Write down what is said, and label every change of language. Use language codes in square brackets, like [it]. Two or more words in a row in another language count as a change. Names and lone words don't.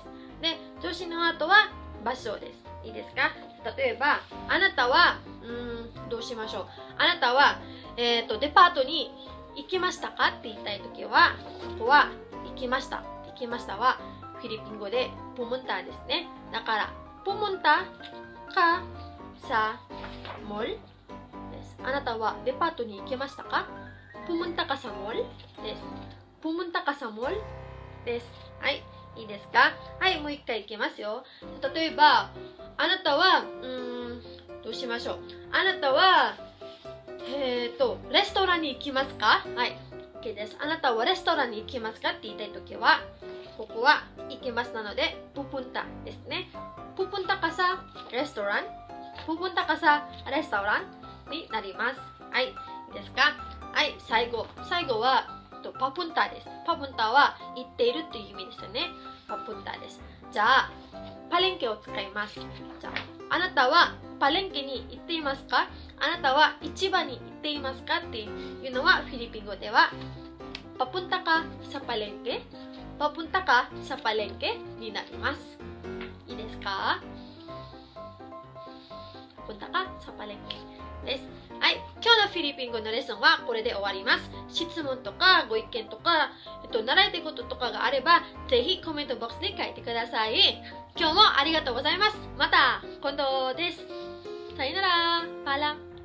[ja] で、上司の後は場所です。いいですか？例えば、あなたは、どうしましょう。あなたは、デパートに行きましたかって言いたいときは、ここは行きました。行きましたはフィリピン語でpumuntaですね。 [tl] だから、pumunta ka sa mall です。 [ja] あなたはデパートに行きましたか？ [tl] pumunta ka sa mall です。pumunta ka sa mall [ja] です。はい。いいですか？はい、もう一回いきますよ。例えば、あなたは、どうしましょう。あなたは、レストランに行きますか？はい、OK です。あなたはレストランに行きますかって言いたいときは、ここは行きますなので、pupunta ですね。 [tl] pupunta ka sa restaurant? pupunta ka sa restaurant? [ja] になります。はい、いいですか？はい、最後は、papunta です。papunta は行っているっていう意味ですよね。papunta です。じゃあ、パレンケを使います。じゃあ、あなたはパレンケに行っていますか？あなたは市場に行っていますかっていうのはフィリピン語では [tl] papunta ka sa palengke? papunta ka sa palengke? [ja] になります。いいですか？ [tl] papunta ka sa palengke [ja] です。はい、今日のフィリピン語のレッスンはこれで終わります。質問とかご意見とか、習いたいこととかがあれば、ぜひコメントボックスで書いてください。今日もありがとうございます。また今度です。さよなら。パラ。